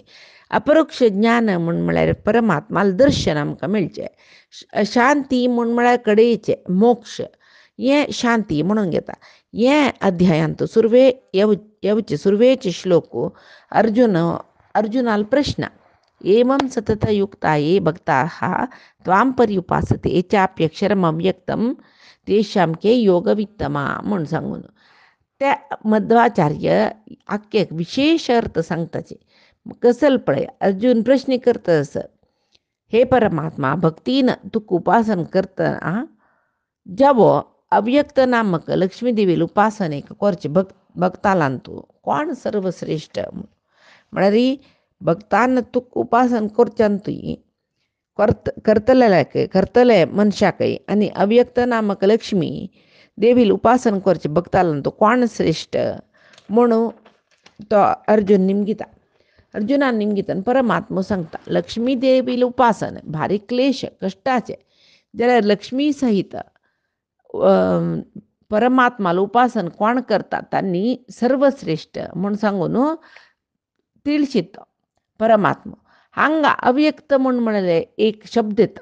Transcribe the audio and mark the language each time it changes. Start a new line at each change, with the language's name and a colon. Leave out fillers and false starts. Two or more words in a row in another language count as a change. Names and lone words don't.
Konkani: अपरोक्ष ज्ञान म्हूण म्हळ्यार परमात्माल दर्शन आमकां मेळचें. शांती म्हूण म्हळ्यार कडेचें मोक्ष हें शांती म्हणून घेता. हें अध्यायांत येवचे सुरवेचे श्लोक अर्जुनाल प्रश्न
Sanskrit: एवं सततयुक्ता ये भक्ताः त्वां पर्युपासते ये चाप्यक्षरम् अव्यक्तं तेषां के योगवित्तमा
Konkani: म्हूण सांगून त्या मध्वाचार्य आख्खे विशेष अर्थ सांगताचे. कसल पळय अर्जुन प्रश्न करतस हे परमात्मा भक्तीन तुका उपासन करतना जावो अव्यक्त नामक लक्ष्मी देवील उपासनेक करचे भक्तालान तूं कोण सर्वश्रेष्ठ म्हळ्यार भक्तान तुका उपासन करच्यान तुयें करतले मनशाकय आनी अव्यक्त नामक लक्ष्मी देवील उपासन करचे भक्तालान तूं कोण श्रेष्ठ म्हणून तो अर्जुनान निमगितान परमात्मा सांगता लक्ष्मी देवील उपासन भारी क्लेश कश्टाचें जाल्यार लक्ष्मी सहित परमात्माला उपासन कोण करता तांणी सर्वश्रेष्ठ म्हूण सांगून तिळशित परमात्मा हांगा अव्यक्त म्हूण म्हळेलें एक शब्द येता.